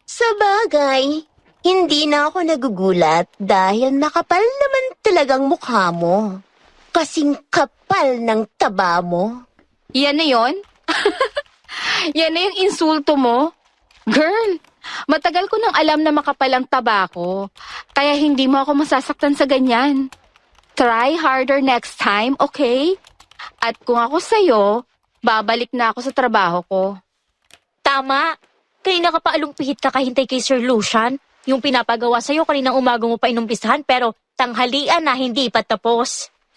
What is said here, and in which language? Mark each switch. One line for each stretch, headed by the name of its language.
Filipino: Sa bagay, hindi na ako nagugulat dahil makapal naman talagang mukha mo. Kasing kapal ng taba mo. Yan na yon? Yan na yung insulto mo? Girl, matagal ko nang alam na makapal ang taba ko. Kaya hindi mo ako masasaktan sa ganyan.
English: Try harder next time, okay?
Filipino: At kung ako sa'yo, babalik na ako sa trabaho ko. Tama. Kanina ka pa alumpihit ka kahintay kay Sir Lucian. Yung pinapagawa sa'yo kaninang umaga mo pa inumpisahan pero tanghalian na hindi pa tapos.